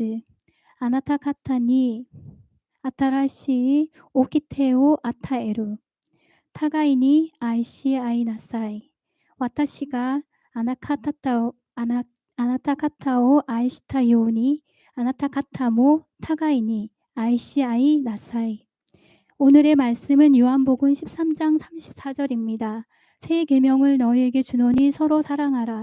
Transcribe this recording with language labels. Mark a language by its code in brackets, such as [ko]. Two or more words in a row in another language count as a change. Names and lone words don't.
[ja] あなた方に新しい掟を与える。互いに愛し合いなさい。私があなた方を愛したように、あなた方も互いに愛し合いなさい。 [ko] 오늘의 말씀은 요한복음 13장 34절입니다. 새 계명을 너희에게 주노니 서로 사랑하라.